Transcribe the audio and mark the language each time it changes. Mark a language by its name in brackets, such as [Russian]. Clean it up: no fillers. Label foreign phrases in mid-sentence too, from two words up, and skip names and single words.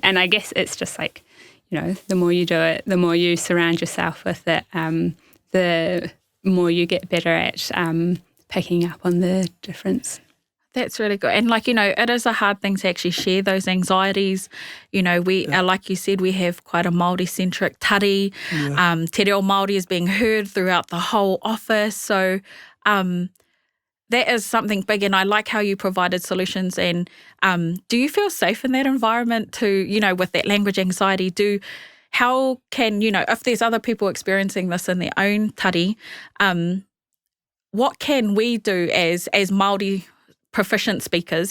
[English] And I guess it's just like, the more you do it, the more you surround yourself with it, the more you get better at picking up on the difference. That's really good. And it is a hard thing to actually share those anxieties. We like you said, we have quite a Māori-centric tari. Yeah. [Māori] Te reo Māori [English] is being heard throughout the whole office. So that is something big. And I like how you provided solutions. And do you feel safe in that environment to, with that language anxiety? How can, if there's other people experiencing this in their own tari, what can we do as Māori proficient speakers?